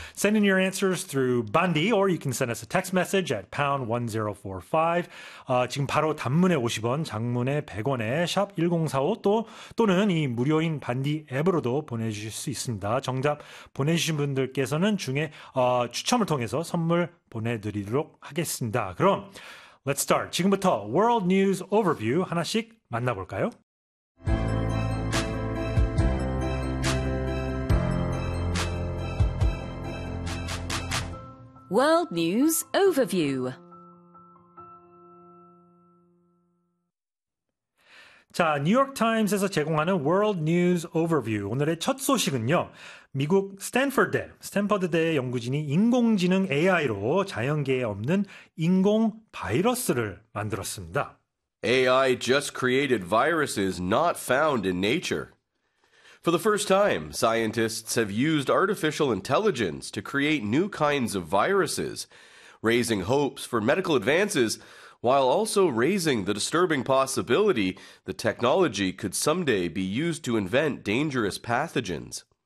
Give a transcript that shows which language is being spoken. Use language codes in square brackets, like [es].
[en] Send in your answers through Bundy, or you can send us a text message at #1045. [ko] 지금 바로 단문에 50원, 장문에 100원에 샵 #1045 또는 이 무료인 반디 앱으로도 보내주실 수 있습니다. 정답 보내주신 분들께서는 중에 추첨을 통해서 선물 보내드리도록 하겠습니다. 그럼 [en] let's start. [ko] 지금부터 World News Overview 하나씩 만나볼까요? 월드 뉴스 오버뷰. 자, 뉴욕 타임스에서 제공하는 월드 뉴스 오버뷰. 오늘의 첫 소식은요. 미국 스탠퍼드대 연구진이 인공지능 AI로 자연계에 없는 인공 바이러스를 만들었습니다. [en] AI just created viruses not found in nature. For the first time, scientists have used artificial intelligence to create new kinds of viruses, raising hopes for medical advances while also raising the disturbing possibility that technology could someday be used to invent dangerous pathogens.